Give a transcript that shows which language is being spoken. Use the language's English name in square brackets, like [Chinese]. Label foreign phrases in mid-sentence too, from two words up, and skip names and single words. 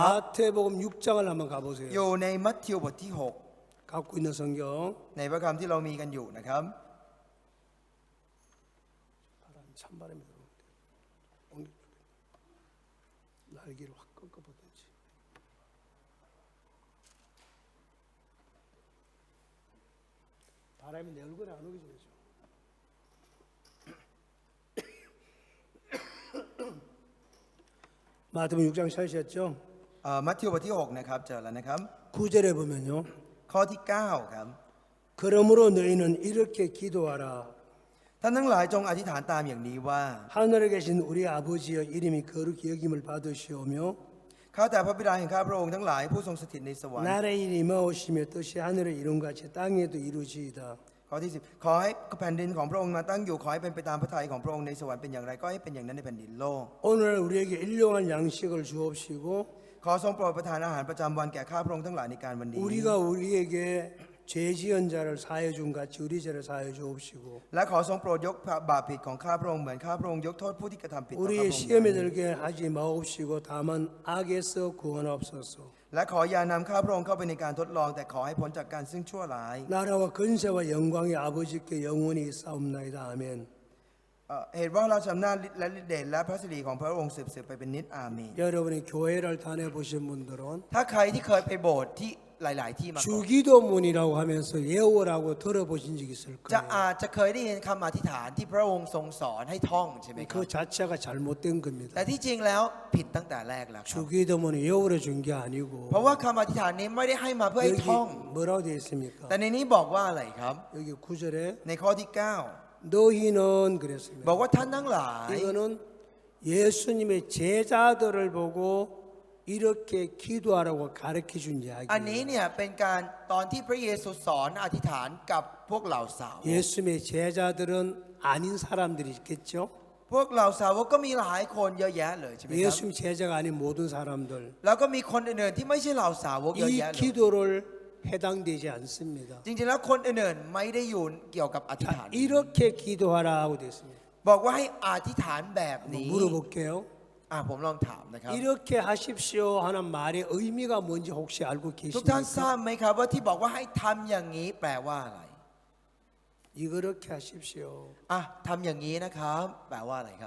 [Korean] 마태복음 6장을 한번 가보세요. [Thai] อยู่ในมัทธิวบทที่ [Korean] 갖고 있는 성경 [Thai] 6 ในพระคำที่เรามีกันอยู่นะครับ [Korean] 찬바람이 들어오는데 날개를 확 꺾어보든지. 바람이 내 얼굴에 안 오게 좀 해줘. 마태복음 6장 찾으셨죠? [Thai] มัทธิวบทที่ 6 นะครับเจอแล้วนะครับ [Korean] 9절에 보면요. [Thai] ข้อที่ 9 ครับ [Korean] 그러므로 너희는 이렇게 기도하라. [Thai] ท่านทั้งหลายจงอธิษฐานตามอย่างนี้ว่า [Korean] 하늘에 계신 우리 아버지여 이름이 거룩히 여김을 받으시오며 [Thai] ข้าแต่พระบิดาแห่งข้าพระองค์ทั้งหลายผู้ทรงสถิตในสวรรค์ [Korean] 나라의 일이 임하오시며 뜻이 하늘에 이룬같이 땅에도 이루어지이다. [Thai] ข้อที่ 10 ขอให้แผ่นดินของพระองค์มาตั้งอยู่ขอให้เป็นไปตามพระทัยของพระองค์ในสวรรค์เป็นอย่างไรก็ให้เป็นอย่างนั้นในแผ่นดินโลก [Korean] 오늘 우리에게 일용할 양식을 주옵시고 [Thai] ขอทรงโปรดประทานอาหารประจำวันแก่ข้าพระองค์ทั้งหลายในการวันนี้ [Korean] 우리가 우리에게 죄 지은 자를 사해 준 같이 우리 죄를 사해 주옵시고 [Thai] และขอทรงโปรดยกบาปผิดของข้าพระองค์เหมือนข้าพระองค์ยกโทษผู้ที่กระทำผิดต่อข้าพระ [Korean] 우리의 [Thai] องค์ [Korean] 시험에 들게 하지 마옵시고 다만 악에서 구원하옵소서. และขออย่านำข้าพระองค์เข้าไปในการทดลองแต่ขอให้พ้นจากการซึ่งชั่วร้าย 나라와 근세와 영광의 아버지께 영원히 싸움나이다. 아멘. [Thai] เหตุว่าเราชำนาญฤทธิ์และฤทธิ์เดชและพระสิริของพระองค์สืบไปเป็นนิจอาเมน [Korean] 여러분이 교회를 다녀보신 분들은 [Thai] ถ้าใครที่เคยไปโบสถ์ที่หลาย ๆ ที่มาก่อน [Korean] 주기도문이라고 하면서 예오라고 들어보신 적 있을 [Thai] จะ [Korean] 거예요. [Thai] อาจจะเคยได้ยินคำอธิษฐานที่พระองค์ทรงสอนให้ท่องใช่ไหมครับ [Korean] 그 자체가 잘못된 겁니다. [Thai] แต่ที่จริงแล้วผิดตั้งแต่แรกแล้วครับ [Korean] 주기도문이 예오로 준 게 아니고 [Thai] เพราะว่าคำอธิษฐานนี้ไม่ได้ให้มาเพื่อให้ [Korean] 여기 [Thai] ท่อง [Korean] 뭐라고 되어 있습니까? [Thai] แต่ในนี้บอกว่าอะไรครับ [Korean] 여기 9절에 [Thai] ในข้อที่ [Korean] 너희는 [Thai] 9 [Korean] 그랬습니다. [Thai] บอกว่าท่านทั้งหลาย [Korean] 이거는 예수님의 제자들을 보고 이렇게 기도하라고 가르쳐 준 [Thai] อันนี้ [Korean] 이야기예요. [Thai] เนี่ยเป็นการตอนที่พระเยซูสอนอธิษฐานกับพวกเหล่าสาวก [Korean] 예수님의 제자들은 아닌 사람들이 있겠죠. [Thai] พวกเหล่าสาวกก็มีหลายคนเยอะแยะเลยใช่ไหมครับ [Korean] 예수님 제자가 아닌 모든 사람들 [Thai] แล้วก็มีคนอื่นๆที่ไม่ใช่เหล่าสาวกเยอะ [Korean] 이 [Thai] แยะเลย [Korean] 기도를 해당되지 않습니다. [Thai] จริงๆแล้วคนอื่นๆไม่ได้อยู่เกี่ยวกับอธิษฐาน [Korean] 이렇게 기도하라고 됐습니다. [Thai] บอกว่าให้อธิษฐานแบบนี้ [Korean] 물어볼게요. [Thai] ผมลองถามนะครับ [Korean] 이렇게 하십시오 하는 말의 의미가 뭔지 혹시 알고 [Thai] ทุกท่านท [Korean] 계십니까? [Thai] ราบไหมครับว่าที่บอกว่าให้ทำอย่างนี้แปลว่าอะไร [Korean] 이렇게 하십시오. [Thai] ทำอย่างนี้นะครับแปลว่าอะไรครับ